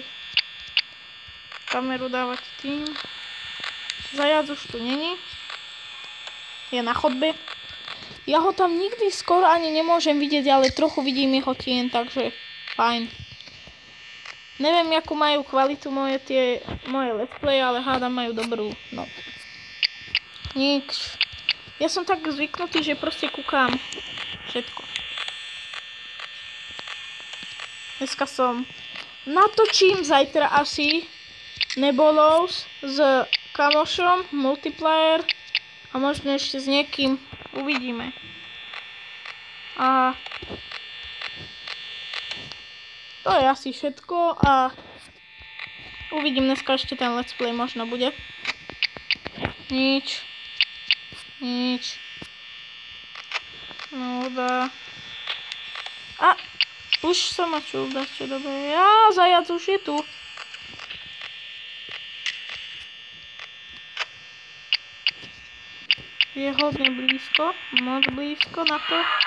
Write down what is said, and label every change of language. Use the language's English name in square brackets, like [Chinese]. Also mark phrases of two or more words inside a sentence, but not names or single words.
[Slovak] Kameru dávať tým. Zajac už tu není. Je na chodbe. Ja ho tam nikdy skoro ani nemôžem vidieť, ale trochu vidím jeho tien, takže fajn. Neviem, akú majú kvalitu moje [English] let's play, [Slovak] ale hádam majú dobrú. No. Nič. Ja som tak zvyknutý, že proste kúkam všetko. Dneska som natočím zajtra asi Nebolous s kamošom, multiplayer a možno ešte s niekým, uvidíme. A to je asi všetko a uvidím dneska ešte ten [English] let's play, [Slovak] možno bude. Nič. No dá. A už sa ma čul, čo dobre. Zajac už je tu. Je hodne blízko, moc blízko na to.